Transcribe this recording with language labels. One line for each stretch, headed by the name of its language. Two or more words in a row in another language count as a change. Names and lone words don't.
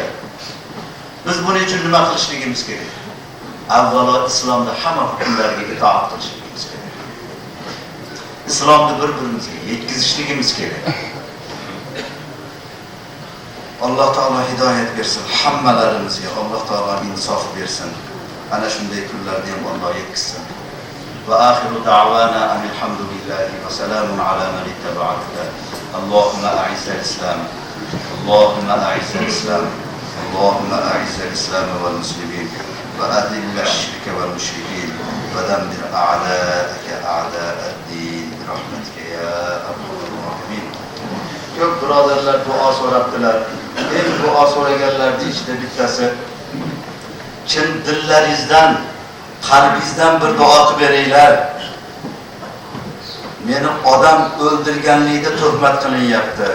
Uzbek: Biz buning uchun nima qilishligimiz kerak? Avvalo islomda hamma hukmlarga itoat qilishligimiz kerak. Islomni bir-birimizga yetkazishligimiz kerak. Alloh taolo hidoyat bersin hammalarimizga. Alloh taolo insof bersin. Ana shunday kunlarni ham Alloh yetkazsin.
Arabic: وآخر دعوانا الحمد لله والسلام على من اتبع الهدى. اللهم أعز الإسلام. اللهم أعز الإسلام. اللهم أعز الإسلام والمسلمين وأذل الشرك والمشركين ودمر أعداءك أعداء الدين برحمتك يا أرحم الراحمين.
Uzbek: Ko'p birodarlar duo so'rabdilar. Eng duo so'raganlarning ichida bittasi chin dillaringizdan, qalbingizdan bir duo qilib beringlar. Meni odam o'ldirganlikda tuhmat qilinyapti.